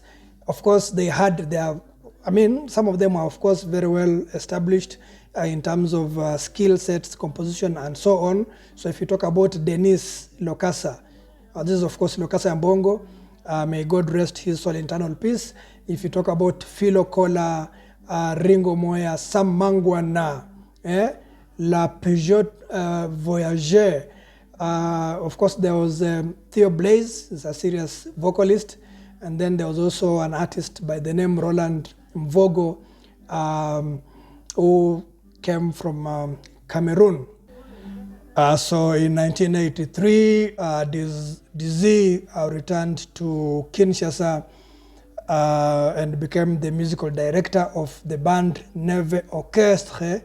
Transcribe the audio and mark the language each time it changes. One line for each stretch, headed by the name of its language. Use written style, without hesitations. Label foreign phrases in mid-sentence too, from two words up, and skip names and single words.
English: Of course, they had some of them are, of course, very well established in terms of skill sets, composition, and so on. So if you talk about Denis Lokasa, this is, of course, Lokasa Mbongo. May God rest his soul in eternal peace. If you talk about Philo Kola, Ringo Moya, Sam Mangwana, La Peugeot Voyageur. Of course, there was Theo Blaze, is a serious vocalist. And then there was also an artist by the name Roland Mvogo, who came from Cameroon. So in 1983, Djo returned to Kinshasa, and became the musical director of the band Neve Orchestre.